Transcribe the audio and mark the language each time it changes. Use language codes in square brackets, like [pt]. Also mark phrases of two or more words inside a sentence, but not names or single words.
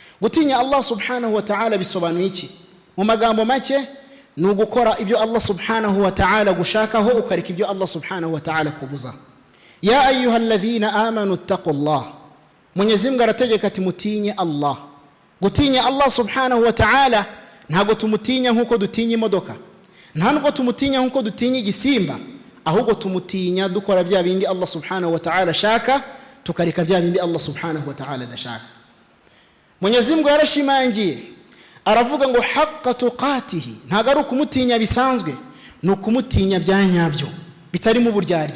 [rw] Gutinya Allah [ar] سبحانه وتعالى [rw] bisobanuye iki? Mu magambo make ni ugukora ibyo Allah [ar] سبحانه وتعالى [rw] gushakaho ukareka ibyo Allah [ar] سبحانه وتعالى [rw] kubuza. [ar] يا أيها الذين آمنوا اتقوا الله, [rw] Mwenyezi Mungu arategeka ati mutinye Allah. Gutinya Allah [ar] سبحانه وتعالى [rw] ntago tumutinya nkuko dutinya imodoka, ntabwo tumutinya nkuko dutinya igisimba, ahubwo tumutinya dukora bya bindi Allah [ar] سبحانه وتعالى [rw] shaka, tukareka bya bindi Allah subhanahu wa ta'ala dashaka. Mwenyezi Mungu yarashimangiye aravuga ngo [ar] حق تقاته, [rw] ntagaru kumutinya bisanzwe, no kumutinya byanyabyo bitari mu buryarya,